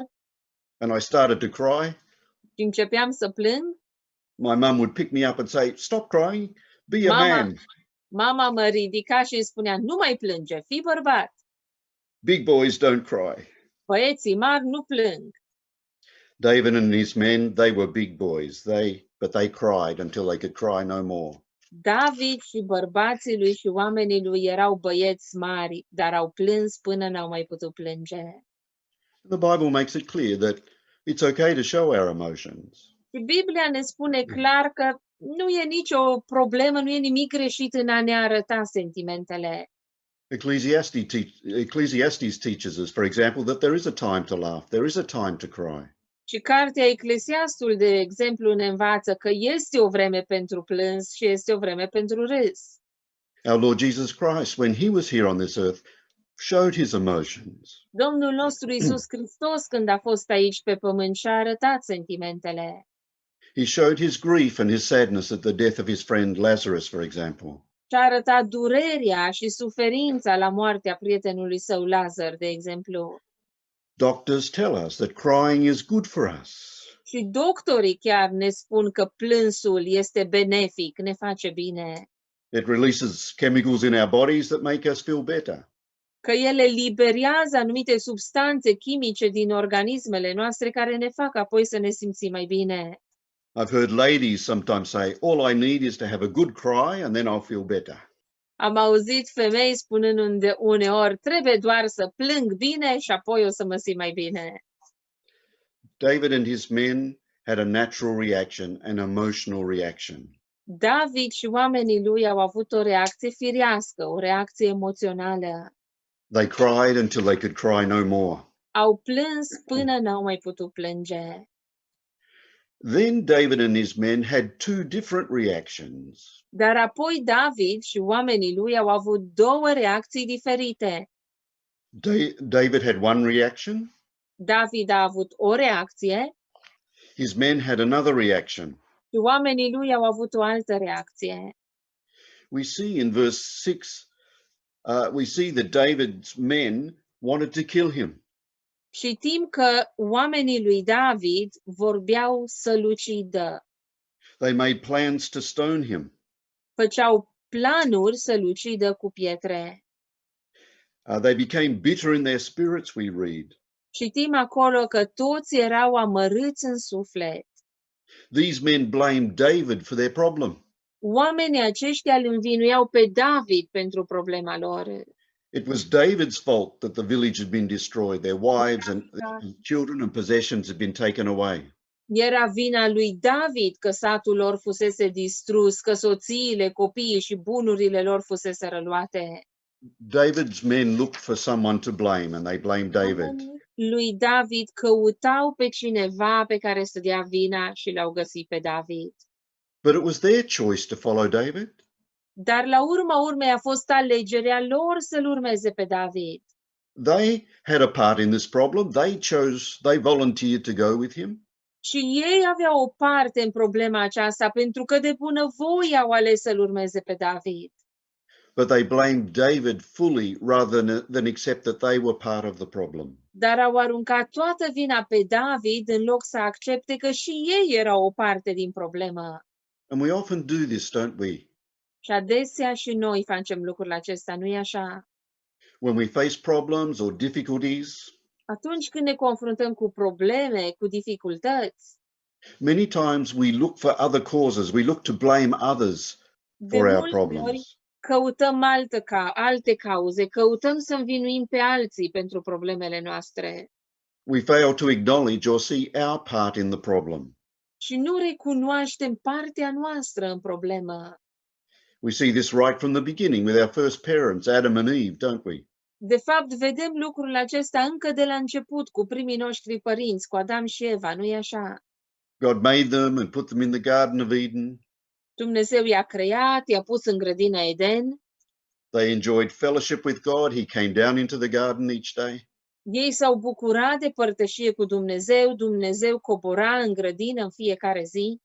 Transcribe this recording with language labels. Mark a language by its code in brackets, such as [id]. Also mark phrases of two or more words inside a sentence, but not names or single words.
[en] and I started to cry, [ro] și începeam să plâng, [en] my mum would pick me up and say, "Stop crying, be a man." [ro] Mama mă ridica și îmi spunea, nu mai plânge, fii bărbat. [en] Big boys don't cry. [ro] Băieții mari nu plâng. [en] David and his men, they were big boys, but they cried until they could cry no more. [ro] David și bărbații lui și oamenii lui erau băieți mari, dar au plâns până n-au mai putut plânge. [en] The Bible makes it clear that it's okay to show our emotions. [ro] Și Biblia ne spune clar că nu e nicio problemă, nu e nimic greșit în a ne arăta sentimentele. [en] Ecclesiastes teaches us, for example, that there is a time to laugh, there is a time to cry. [ro] Și cartea Eclesiastul, de exemplu, ne învață că este o vreme pentru plâns și este o vreme pentru râs. [en] Our Lord Jesus Christ, when he was here on this earth, showed his emotions. [ro] Domnul nostru Iisus Hristos, când a fost aici pe pământ, și-a arătat sentimentele. [en] He showed his grief and his sadness at the death of his friend Lazarus, for example. [ro] Și-a arătat durerea și suferința la moartea prietenului său Lazar, de exemplu. [en] Doctors tell us that crying is good for us. [ro] Și doctorii chiar ne spun că plânsul este benefic, ne face bine. [en] It releases chemicals in our bodies that make us feel better. [ro] Că ele liberează anumite substanțe chimice din organismele noastre care ne fac apoi să ne simțim mai bine. [en] I've heard ladies sometimes say, all I need is to have a good cry and then I'll feel better. [ro] Am auzit femei spunând uneori, trebuie doar să plâng bine și apoi o să mă simt mai bine. [en] David and his men had a natural reaction, an emotional reaction. [ro] David și oamenii lui au avut o reacție firească, o reacție emoțională. [en] They cried until they could cry no more. [ro] Au plâns până n-au mai putut plânge. [en] Then David and his men had two different reactions. [ro] Dar apoi David și oamenii lui au avut două reacții diferite. [en] David had one reaction. [ro] David a avut o reacție [en] His men had another reaction. [ro] și oamenii lui au avut o altă reacție. [en] We see in verse 6, we see that David's men wanted to kill him. [ro] Știm că oamenii lui David vorbeau să-l ucidă. [en] They made plans to stone him. [ro] Făceau planuri să-l ucidă cu pietre. [en] They became bitter in their spirits, we read. [ro] Citim acolo că toți erau amărâți în suflet. [en] These men blamed David for their problem. [ro] Oamenii aceștia îl învinuiau pe David pentru problema lor. [en] It was David's fault that the village had been destroyed. Their wives and children and possessions had been taken away. [ro] Era vina lui David că satul lor fusese distrus, că soțiile, copiii și bunurile lor fusese luate. [en] David's men looked for someone to blame and they blamed David. [ro] Oamenii lui David căutau pe cineva pe care să dea vina și l-au găsit pe David. [en] But it was their choice to follow David. [ro] Dar la urma urmei a fost alegerea lor să-l urmeze pe David. [en] They had a part in this problem. They volunteered to go with him. [ro] Și ei aveau o parte în problema aceasta pentru că de bunăvoie au ales să-l urmeze pe David. [en] But they blamed David fully rather than accept that they were part of the problem. [ro] Dar au aruncat toată vina pe David în loc să accepte că și ei erau o parte din problemă. [en] And we often do this, don't we? [ro] Și adesea și noi facem lucrul acesta, nu-i așa? [en] When we face problems or difficulties, [ro] Atunci când ne confruntăm cu probleme, cu dificultăți, [en] many times we look for other causes. We look to blame others [ro] de [en] for our [ro] multe ori [en] problems. [ro] căutăm alte cauze, căutăm să învinuim pe alții pentru problemele noastre [en] We fail to acknowledge or see our part in the problem. [ro] și nu recunoaștem partea noastră în problemă. [en] We see this right from the beginning with our first parents, Adam and Eve, don't we? [ro] De fapt, vedem lucrul acesta încă de la început cu primii noștri părinți, cu Adam și Eva, nu-i așa? [en] God made them and put them in the Garden of Eden. [ro] Dumnezeu i-a creat, i-a pus în grădina Eden, [en] They enjoyed fellowship with God. He came down into the garden each day. [ro] ei s-au bucurat de părtășie cu Dumnezeu, Dumnezeu cobora în grădină în fiecare zi,